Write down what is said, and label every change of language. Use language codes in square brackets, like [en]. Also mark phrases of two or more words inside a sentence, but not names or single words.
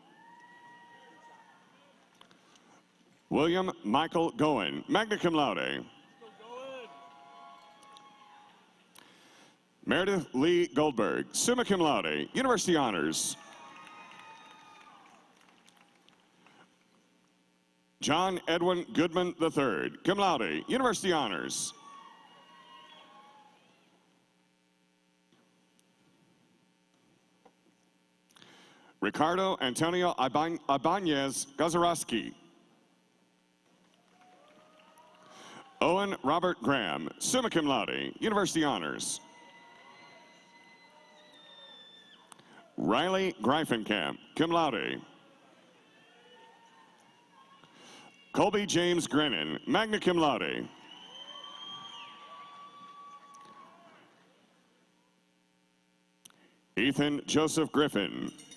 [en] William Michael Goen, [la] magna cum laude. [en] Meredith Lee Goldberg, [la] summa cum laude, [en] University Honors. John Edwin Goodman III, [la] cum laude, [en] University Honors. Ricardo Antonio Ibanez Gazarowski. Owen Robert Graham, [la] summa cum laude, [en] University Honors. Riley Greifenkamp, [la] cum laude. [en] Colby James Grennan, [la] magna cum laude. [en] Ethan Joseph Griffin.